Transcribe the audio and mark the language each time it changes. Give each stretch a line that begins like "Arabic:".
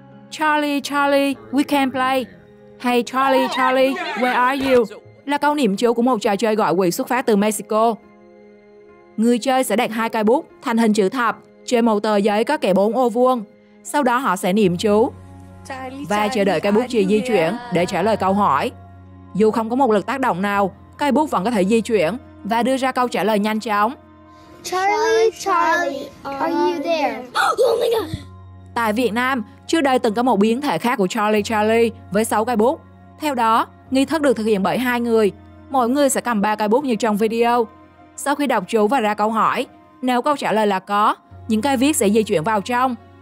English: Charlie, Charlie, we can play. Hey Charlie, Charlie, where are you?
Vietnamese: Là câu niệm chú của một trò chơi gọi quỷ xuất phát từ Mexico. Người chơi sẽ đặt 2 cây bút thành hình chữ thập trên một tờ giấy có kẻ 4 ô vuông. Sau đó họ sẽ niệm chú và chờ đợi cây bút chì di chuyển để trả lời câu hỏi. Dù không có một lực tác động nào, cây bút vẫn có thể di chuyển và đưa ra câu trả lời nhanh chóng.
English: Charlie, Charlie, are you there? Oh my God!
Vietnamese: Tại Việt Nam, trước đây từng có một biến thể khác của Charlie, Charlie với 6 cây bút. Theo đó, nghi thức được thực hiện bởi 2 người. Mỗi người sẽ cầm 3 cây bút như trong video. Sau khi đọc chú và ra câu hỏi, nếu câu trả lời là có, những cây viết sẽ di chuyển vào trong.